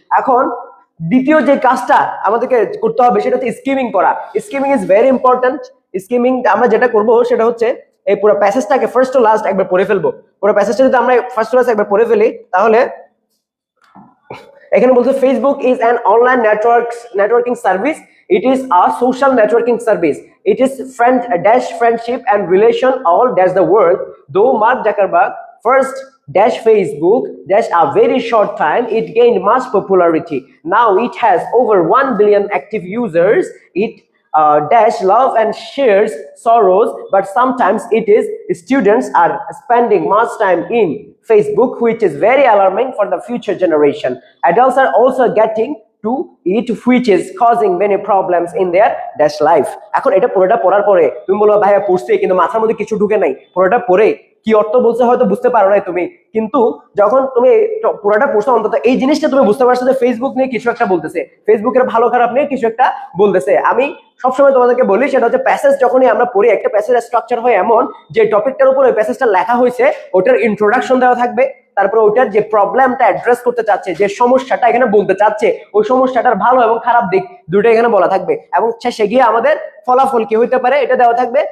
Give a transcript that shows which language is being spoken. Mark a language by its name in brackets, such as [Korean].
[Bangla] এখন দ্বিতীয় যে কাজটা আমাদেরকে করতে হবে সেটা হচ্ছে স্কিমিং করা। [English] Skimming is very important. [Bangla] Skimming আমরা যেটা করব সেটা হচ্ছে এই পুরো প্যাসেজটাকে [English] first to last [Bangla] একবার পড়ে ফেলবো। পুরো প্যাসেজটা যদি আমরা [English] first to last [Bangla] একবার পড়ে ফেলি, তাহলে এখানে বলছে [English] Facebook is an online networking service. It is a social networking service. It is friendship and relation all dash the world. Though Mark Zuckerberg first dash Facebook dash a very short time, it gained much popularity. Now it has over 1 billion active users. It dash love and shares sorrows, but sometimes it is students are spending much time in Facebook, which is very alarming for the future generation. Adults are also getting to it, which is causing many problems in their dash life. [Bangla] এখন এটা পুরোটা পড়ার পরে তুমি বলো ভাইয়া পড়ছি কিন্তু মাথার মধ্যে কিছু ঢুকে নাই, পুরোটা পড়ে কি অর্থ বলছে হয়তো বুঝতে পারো নাই তুমি, কিন্তু যখন তুমি পুরোটা পড়ছো অন্তত এই জিনিসটা তুমি বুঝতে পারছো যে ফেসবুক নিয়ে কিছু একটা বলতেছে, ফেসবুকের ভালো খারাপ নিয়ে কিছু একটা বলতেছে। আমি সবসময় তোমাদেরকে বলি সেটা হচ্ছে প্যাসেজ যখনই আমরা পড়ি, একটা প্যাসেজ স্ট্রাকচার হয় এমন যে টপিকটার উপর ওই প্যাসেজটা লেখা হয়েছে ওটার ইন্ট্রোডাকশন দেওয়া থাকবে, তারপরে ওইটার যে প্রবলেমটা অ্যাড্রেস করতে চাচ্ছে, যে সমস্যাটা এখানে বলতে চাচ্ছে, ওই সমস্যাটার ভালো এবং খারাপ দিক দুটো এখানে বলা থাকবে, এবং শেষে গিয়ে আমাদের ফলাফল কি হইতে পারে এটা দেওয়া থাকবে।